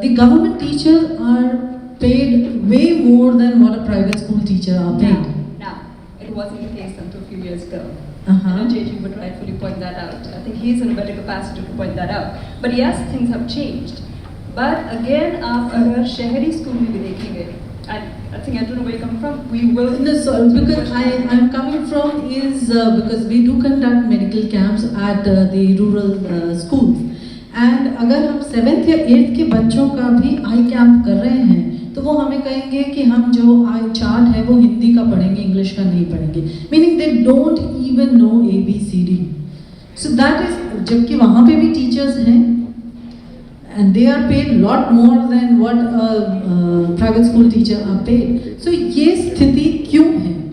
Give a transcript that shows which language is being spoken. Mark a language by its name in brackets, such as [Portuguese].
[English] The government teachers are paid way more than what a private school teacher are paid. Now, it wasn't the case until a few years ago. Uh-huh. I know JG would rightfully point that out. I think he's in a better capacity to point that out. But yes, things have changed. But again, [Hindi] आप अगर शहरी school में भी देखेंगे, [English] I think I don't know where you're coming from. We will. No, so because I'm coming from is because we do conduct medical camps at the rural schools, and [Hindi] अगर हम 7th या 8th के बच्चों का भी आई camp कर रहे हैं, तो वो हमें कहेंगे कि हम जो आई चार्ट है वो हिंदी का पढ़ेंगे, इंग्लिश का नहीं पढ़ेंगे. [English] Meaning they don't even know ABCD. So that is, [Hindi] जबकि वहाँ पे भी teachers हैं. [English] And they are paid a lot more than what a private school teacher are paid. So [Hindi] ये स्थिति क्यों है?